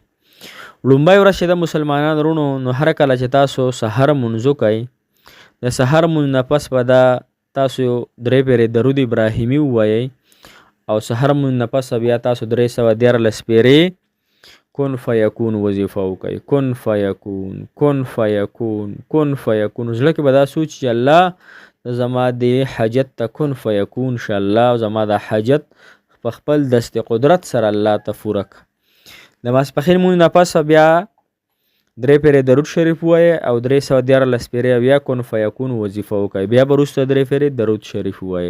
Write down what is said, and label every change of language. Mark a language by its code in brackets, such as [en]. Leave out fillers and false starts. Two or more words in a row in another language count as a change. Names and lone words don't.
[ps] لومړی ورځ چې د مسلمانانو وروڼو، نو هر کله چې تاسو سحر مونځ وکئ، د سحر مونځ نه پس به دا تاسو 3 پیرې درود ابراهیمي ووایئ او سحر مونځ نه پس بیا تاسو 314 پیرې [ar] کن فیکون [ps] وظیفه وکئ. [ar] کن فیکون، کن فیکون، کن فیکون. [ps] زړه کې به دا سوچ چې الله زما د حاجت ته [ar] کن فیکون [ps] شه، الله زما د حاجت په خپل دست قدرت سره الله ته پوره کړه. د ماسپښین مونځ نه پس بیا 3 پیرې درود شریف ووایئ او 314 پیرې بیا [ar] کن فیکون [ps] وظیفه وکئ، بیا به وروسته 3 پیرې درود شریف ووایئ.